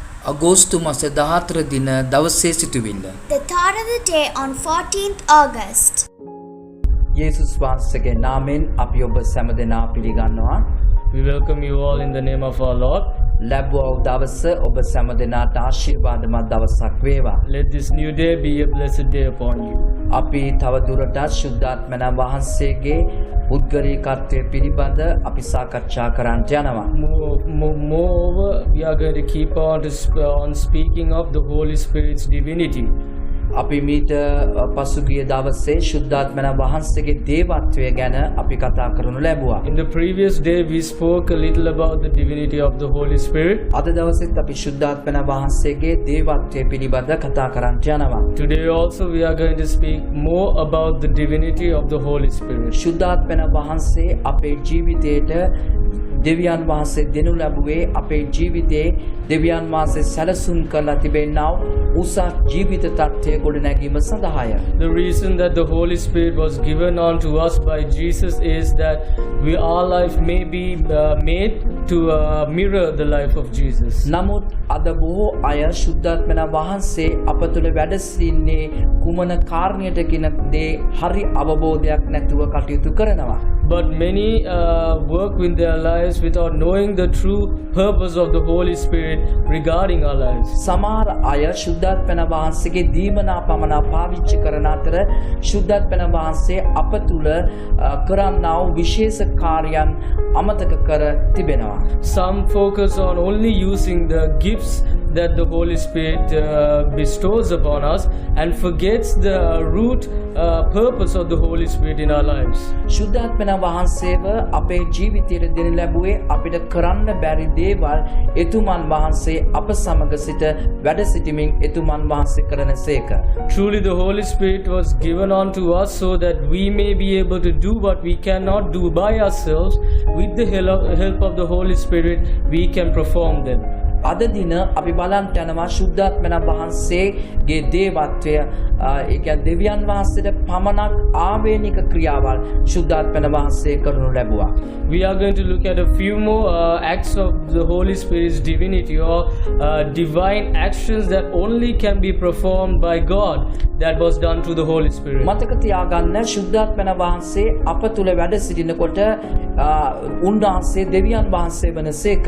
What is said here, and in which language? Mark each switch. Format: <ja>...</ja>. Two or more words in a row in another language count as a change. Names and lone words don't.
<si>අගෝස්තු මාස 14 දින දවසේ සිටුවිල්ල.</si> <en>The thought of the day on 14th August.</en> <si>යේසුස් වහන්සේගේ නාමයෙන් අපි ඔබ සෑම දෙනා පිළිගන්නවා.</si> <en>We welcome you all in the name of our Lord.</en> <si>ලැබුවා දවස ඔබ සෑම දෙනාට ආශිර්වාදමත් දවසක් වේවා.</si> <en>Let this new day be a blessed day upon you.</en> <si>අපි තව දුරටත් ශුද්ධාත්මයන් වහන්සේගේ උද්ගරීකත්වය පිළිබඳ අපි සාකච්ඡා කරන්නට යනවා.</si> <en>Moreover, we are going to keep on speaking of the Holy Spirit's divinity.</en> <si>අපි මීට පසුගිය දවසේ ශුද්ධාත්මයන් වහන්සේගේ දේවත්වය ගැන අපි කතා කරනු ලැබුවා.</si> <en>In the previous day, we spoke a little about the divinity of the Holy Spirit.</en> <si>අද දවසේත් අපි ශුද්ධාත්මයන් වහන්සේගේ දේවත්වය පිළිබඳ කතා කරන්නට යනවා.</si> <en>Today also, we are going to speak more about the divinity of the Holy Spirit.</en> <si>ශුද්ධාත්මයන් වහන්සේ අපේ ජීවිතයට දෙවියන් වහන්සේ දෙනු ලැබුවේ අපේ ජීවිතේ දෙවියන් වහන්සේ සැලසුම් කරලා තිබෙනා උසස් ජීවිත තත්ත්වය ගොඩනැගීම සඳහාය.</si> <en>The reason that the Holy Spirit was given unto us by Jesus is that our life may be made to mirror the life of Jesus.</en> <si>නමුත් අද බොහෝ අය ශුද්ධාත්මයන් වහන්සේ අප තුළ වැඩ සිටින්නේ කුමන කාරණයට කියන දේ හරි අවබෝධයක් නැතුව කටයුතු කරනවා.</si> <en>But many work with their lives without knowing the true purpose of the Holy Spirit regarding our lives.</en> <si>සමහර අය ශුද්ධාත්මයන් වහන්සේගේ දීමනා පමණ පාවිච්චි කරන අතර ශුද්ධාත්මයන් වහන්සේ අප තුළ කරන්නා වූ විශේෂ කාර්යයන් අමතක කර තිබෙනවා.</si> <en>Some focus on only using the gifts that the Holy Spirit bestows upon us and forgets the root purpose of the Holy Spirit in our lives.</en> <si>ශුද්ධාත්මයන් වහන්සේව අපේ ජීවිතයට දෙන ලැබුවේ අපිට කරන්න බැරි දේවල් එතුමන් වහන්සේ අප සමග සිට වැඩ සිටමින් එතුමන් වහන්සේ කරනසේක.</si> <en>Truly the Holy Spirit was given unto us so that we may be able to do what we cannot do by ourselves. With the help of the Holy Spirit, we can perform them.</en> <si>අද දින අපි බලන්ට යනවා ශුද්ධාත්මයන් වහන්සේගේ දේවත්වය ඒ කියන්නේ දෙවියන් වහන්සේට පමණක් ආවේනික ක්‍රියාවල් ශුද්ධාත්මයන් වහන්සේ කරනු ලැබුවා.</si> <en>We are going to look at a few more acts of the Holy Spirit's divinity or divine actions that only can be performed by God that was done through the Holy Spirit.</en> <si>මතක තියාගන්න ශුද්ධාත්මයන් වහන්සේ අප තුළ වැඩ සිටිනකොට උන්වහන්සේ දෙවියන් වහන්සේ වනසේක.</si>